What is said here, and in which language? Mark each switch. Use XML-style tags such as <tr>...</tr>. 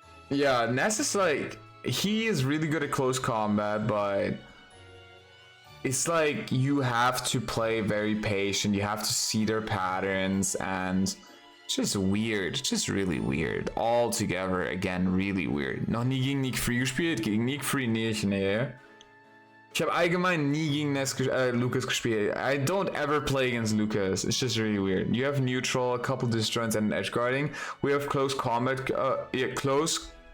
<en>Yeah, Ness is like, he is really good at close combat, but it's like you have to play very patient, you have to see their patterns, and it's just weird, just really weird. All together, again, really weird.</en> <de>Noch nie gegen Nick Free gespielt? Gegen Nick Free nicht, nee. Ich habe allgemein nie gegen Lucas gespielt.</de> <en>I don't ever play against Lucas. It's just really weird. You have neutral, a couple disjoints, and edge guarding. We have close combat, yeah, close.</en>